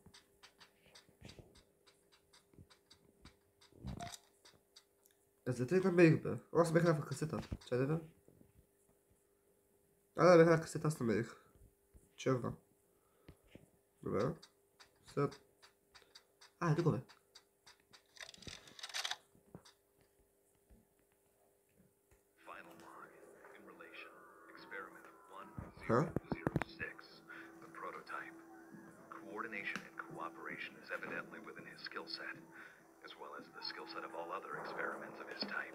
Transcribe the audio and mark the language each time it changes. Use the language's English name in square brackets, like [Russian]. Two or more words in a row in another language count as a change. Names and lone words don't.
[Bulgarian] За те намерих бе. Аз бях на касета. Чай да бе. Да, бях на касета, аз намерих. Черна. Добре. След... Тук бе. [English] Final log in relation. Experiment Huh? 1006. The prototype. Coordination and cooperation is evidently within his skill set, as well as the skill set of all other experiments of his type.